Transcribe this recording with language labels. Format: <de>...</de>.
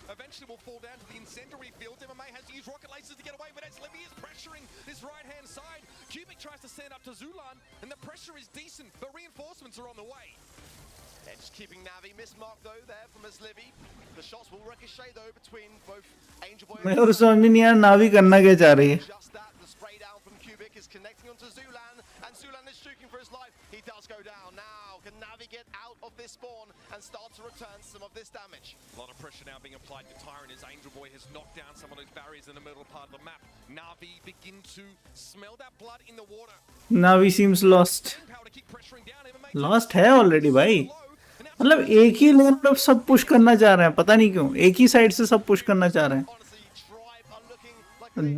<en>Eventually will fall down to the incendiary field. MMA has to use rocket lasers to get away, but as Libby is pressuring this right-hand side, Cubic tries to stand up to Zulan, and the pressure is decent, but reinforcements are on the way. They're just keeping Navi mismarked though there from Aslivi. The shots will ricochet though between both Angel Boy</en> <hi>मेरे को समझ में नहीं यार नावी करना क्या चाह रही है.</hi> <en>Just that, the spray down from Cubic is connecting onto Zulan, and Zulan is shooking for his life. He does go down. Now, can Navi get out of this spawn and start to return some of this damage? A lot of pressure now being applied to Tyrant as Angel Boy has knocked down some of those barriers in the middle part of the map. Na'Vi begin to smell that blood in the water. Na'Vi seems lost. Power to keep pressuring down. MMA Lost</en> <hi>है</hi> <en>already</en> <hi>भाई. मतलब एक ही लेन पे सब push करना चाह रहे हैं, पता नहीं क्यों एक ही साइड से सब पुश करना चाह रहे हैं.</hi> <en>Honestly, Tribe are looking like</en>